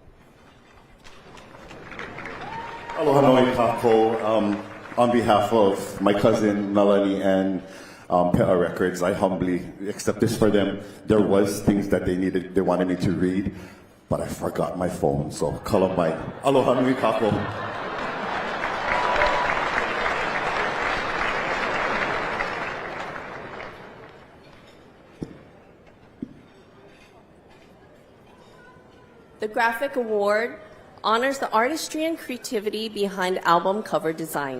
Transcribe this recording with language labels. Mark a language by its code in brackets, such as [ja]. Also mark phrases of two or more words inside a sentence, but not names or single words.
[haw] Aloha nui kākou. [en] On behalf of my cousin Melanie and Pe'a Records, I humbly accept this for them. There was things that they wanted me to read, but I forgot my phone. [haw] So kalamai. Aloha nui kākou. [en] The Graphic Award honors the artistry and creativity behind album cover design.